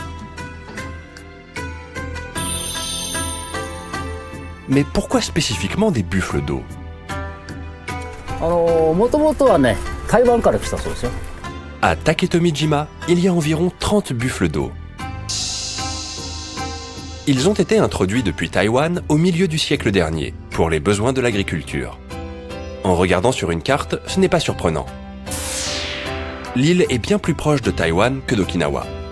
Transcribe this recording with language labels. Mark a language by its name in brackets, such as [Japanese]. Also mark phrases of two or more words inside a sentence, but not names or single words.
[French] Mais pourquoi spécifiquement des buffles d'eau? [Japanese] もともとはね、台湾から来たそうですよ。 [French] À Taketomijima, il y a environ 30 buffles d'eau. Ils ont été introduits depuis Taïwan au milieu du siècle dernier, pour les besoins de l'agriculture. En regardant sur une carte, ce n'est pas surprenant. L'île est bien plus proche de Taïwan que d'Okinawa.